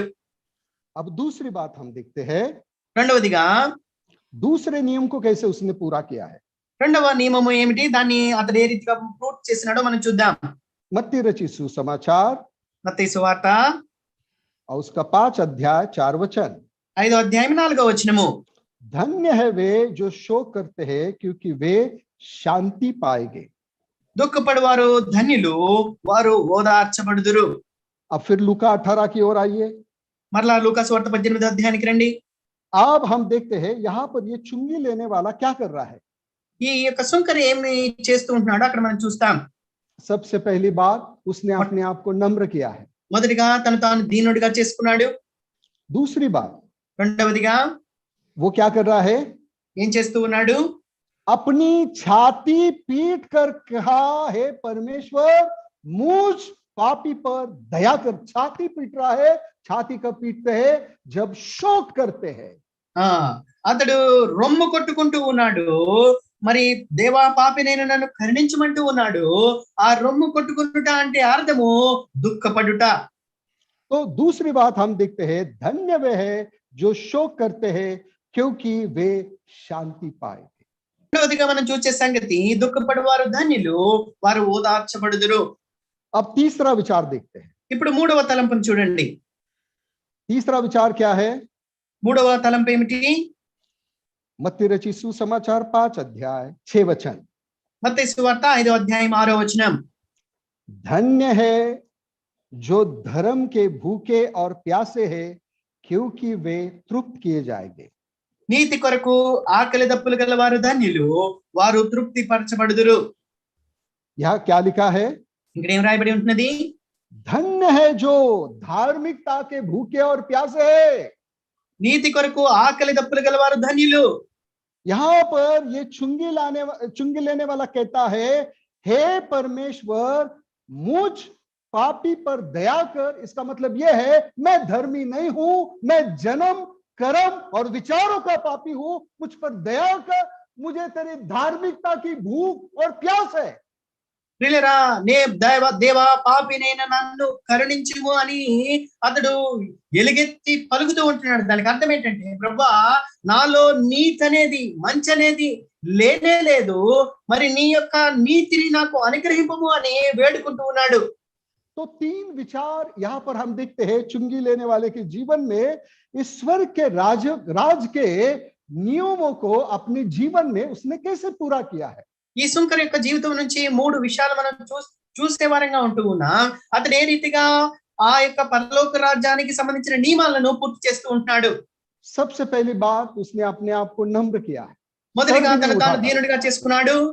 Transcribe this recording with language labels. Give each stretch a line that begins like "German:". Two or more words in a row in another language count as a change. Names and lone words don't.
Hindi: अब दूसरी बात हम देखते हैं,
Telugu: రెండవదిగా
Hindi: दूसरे नियम को कैसे उसने पूरा किया है।
Telugu: రెండవ నియమము ఏమిటి, దాన్ని అతడు ఏ రీతిగా పూర్తి చేసినాడో మనం చూద్దాం.
Hindi: मत्ती रची सुसमाचार
Telugu: మత్తయి సువార్త
Hindi: और उसका 5 अध्याय 4 वचन।
Telugu: 5వ అధ్యాయం 4వ వచనము.
Hindi: धन्य है वे जो शोक करते हैं, क्योंकि वे शांति पाएंगे।
Telugu: దుఃఖపడువారు ధన్యులు, వారు ఓదార్చబడుదురు.
Hindi: अब फिर लूका 18 की ओर आइए।
Telugu: మరలా లూకా సువార్త 18వ అధ్యాయానికి రండి.
Hindi: अब हम देखते हैं यहाँ पर ये चुंगी लेने वाला क्या कर रहा है।
Telugu: ఈ యొక్క సుంకరి ఏమి చేస్తూ ఉంటున్నాడో అక్కడ మనం చూస్తాం.
Hindi: सबसे पहली बात, उसने अपने आप को नम्र किया है।
Telugu: మొదటిగా తను తాను దీనుడిగా చేసుకున్నాడు.
Hindi: दूसरी बात,
Telugu: రెండవదిగా
Hindi: वो क्या कर रहा है,
Telugu: ఏం చేస్తూ ఉన్నాడు,
Hindi: अपनी छाती पीट कर कहा, हे परमेश्वर मुझ पापी पर दया कर। छाती पीट रहा है। छाती कब पीटते हैं, जब शोक करते हैं।
Telugu: అతడు రొమ్ము కొట్టుకుంటూ ఉన్నాడు. మరి దేవా పాపినైన నన్ను కరుణించమంటూ ఉన్నాడు. ఆ రొమ్ము కొట్టుకుంటుట అంటే అర్థము దుఃఖపడుట.
Hindi: तो दूसरी बात हम देखते हैं, धन्य वे है जो शोक करते हैं, क्योंकि वे शांति पाएंगे।
Telugu: రెండవదిగా మనం చూసే సంగతి, దుఃఖపడువారు ధన్యులు, వారు ఓదార్చబడుదురు.
Hindi: अब तीसरा विचार देखते हैं।
Telugu: ఇప్పుడు మూడవ తలంపును చూడండి.
Hindi: तीसरा विचार क्या है,
Telugu: మూడవ తలంపు ఏమిటి,
Hindi: मत्ती रची सुसमाचार 5 अध्याय 6 वचन।
Telugu: మత్తయి సువార్త 5వ అధ్యాయం 6వ వచనం.
Hindi: धन्य है जो धर्म के भूखे और प्यासे हैं, क्योंकि वे तृप्त किए जाएंगे।
Telugu: నీతి కొరకు ఆకలి దప్పులు గల వారు ధన్యులు, వారు తృప్తి పరచబడుదురు.
Hindi: यहाँ क्या लिखा है,
Telugu: ఇక్కడ ఏం రాయబడి ఉంటున్నది,
Hindi: धन्य है जो धार्मिकता के भूखे और प्यासे हैं।
Telugu: నీతి కొరకు ఆకలి దప్పులు గల వారు ధన్యులు.
Hindi: यहाँ पर ये चुंगी लेने वाला कहता है, हे परमेश्वर मुझ पापी पर दया कर। इसका मतलब यह है, मैं धर्मी नहीं हूं, मैं जन्म कर्म और विचारों का पापी हूं, मुझ पर दया कर, मुझे तेरी धार्मिकता की भूख और प्यास है।
Telugu: ప్రియులారా, దేవా పాపినైన నన్ను కరుణించుము అని అతడు ఎలుగెత్తి పలుకుతూ ఉంటున్నాడు. దానికి అర్థం ఏంటంటే, ప్రభువా నాలో నీతి అనేది మంచి అనేది లేనే లేదు, మరి నీ యొక్క నీతిని నాకు అనుగ్రహింపము అని వేడుకుంటూ ఉన్నాడు.
Hindi: तो 3 विचार यहाँ पर हम देखते हैं चुंगी लेने वाले के जीवन में। ईश्वर के राज के नियमों को अपने जीवन में उसने कैसे पूरा किया है।
Telugu: ఈ సుంకర్ యొక్క జీవితం నుంచి 3 విషయాలు మనం చూసే వారంగా ఉంటూ ఉన్నాం. అతడు ఏ రీతిగా ఆ యొక్క పరలోక రాజ్యానికి సంబంధించిన నియమాలను పూర్తి చేస్తూ ఉంటున్నాడు.
Hindi: सबसे पहली बात, उसने अपने आप को नम्र किया है।
Telugu: మొదటిగా తను తాను దీనుడిగా చేసుకున్నాడు.